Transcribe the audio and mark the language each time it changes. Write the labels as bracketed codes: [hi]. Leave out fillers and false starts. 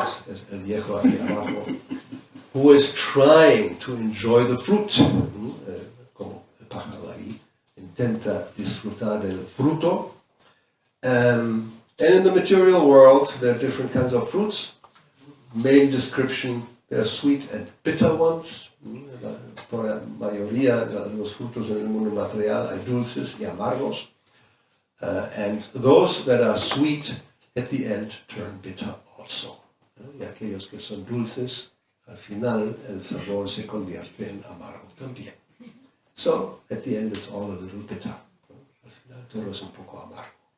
[es] Es el viejo aquí abajo, [en] who is trying to enjoy the fruit, [es] como el pájaro ahí. Intenta disfrutar del fruto. [en] And in the material world, there are different kinds of fruits. Main description, there are sweet and bitter ones. [es] Por la mayoría de los frutos en el mundo material hay dulces y amargos. [en] And those that are sweet, at the end, turn bitter also. [es] Y aquellos que son dulces, al final el sabor se convierte en amargo también. [en] So, at the end, it's all a little bitter. [es] Al final, todo es un poco amargo.